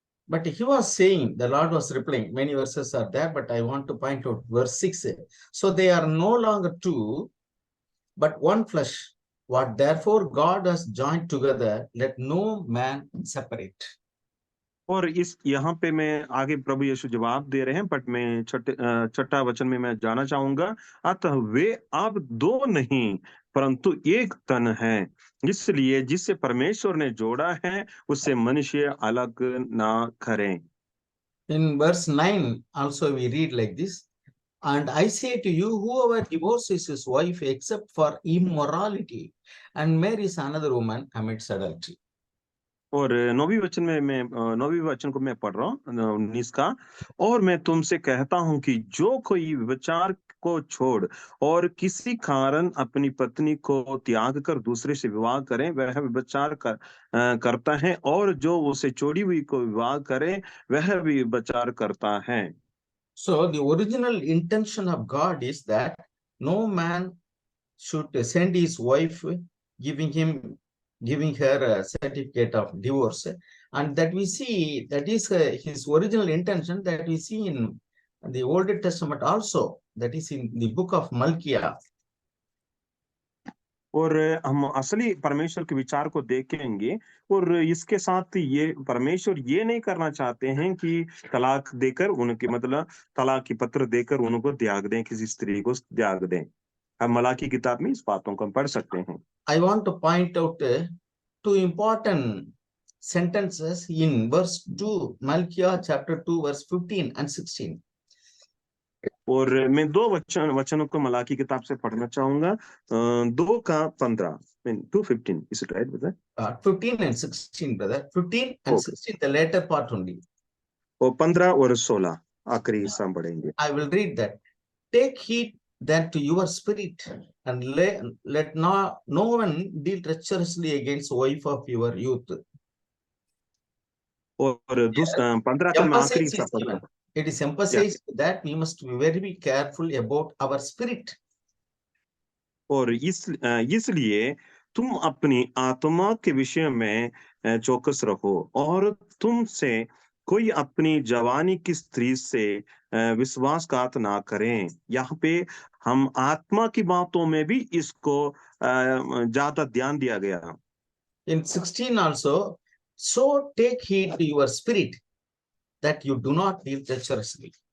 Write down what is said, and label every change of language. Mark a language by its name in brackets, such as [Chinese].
[English] But he was saying, the Lord was replying, many verses are there, but I want to point out verse 6. So they are no longer two, but one flesh. What therefore God has joined together, let no man separate. [Hindi] और इस यहाँ पे मैं आगे प्रभु यीशु जवाब दे रहे हैं, but मैं छठा वचन में मैं जाना चाहूंगा, अतः वे अब दो नहीं परंतु एक तन है, इसलिए जिससे परमेश्वर ने जोड़ा है उससे मनुष्य अलग ना करें। [English] In verse 9 also we read like this, and I say to you, whoever divorces his wife except for immorality and marries another woman commits adultery. [Hindi] और नौवीं वचन को मैं पढ़ रहा हूँ, 19 का, और मैं तुमसे कहता हूँ कि जो कोई व्यभिचार को छोड़ और किसी कारण अपनी पत्नी को त्याग कर दूसरे से विवाह करे वह करता है, और जो उसे छोड़ी हुई को विवाह करे वह भी व्यभिचार करता है। [English] So the original intention of God is that no man should send his wife, giving her a certificate of divorce, and that we see that is his original intention that we see in the Old Testament also, that is in the book of Malkiah. [Hindi] और हम असली परमेश्वर के विचार को देखेंगे, और इसके साथ ये परमेश्वर ये नहीं करना चाहते हैं कि तलाक देकर उनके मतलब तलाक की पत्र देकर उनको त्याग दें, किसी स्त्री को त्याग दें। हम मलाकी किताब में इस बातों को हम पढ़ सकते हैं। [English] I want to point out two important sentences in verse 2, Malkiah chapter 2, verse 15 and 16. [Hindi] और मैं दो वचनों को मलाकी किताब से पढ़ना चाहूंगा, 2 का 15, 2:15, [English] is it right, brother? 15 and 16, brother. 15 and 16, the later part only. [Hindi] और 15 और 16 आखिरी हिस्सा हम पढ़ेंगे। [English] I will read that. Take heed then to your spirit, and let no one deal treacherously against the wife of your youth. [Hindi] और 15 का मैं आखिरी हिस्सा पढ़ता हूँ। [English] It is emphasized that we must be very careful about our spirit. [Hindi] और इसलिए तुम अपनी आत्मा के विषय में चौकस रहो, और तुमसे कोई अपनी जवानी की स्त्री से विश्वासघात ना करें। यहाँ पे हम आत्मा की बातों में भी इसको ज्यादा ध्यान दिया गया। [English] In 16 also, so take heed to your spirit that you do not live treacherously.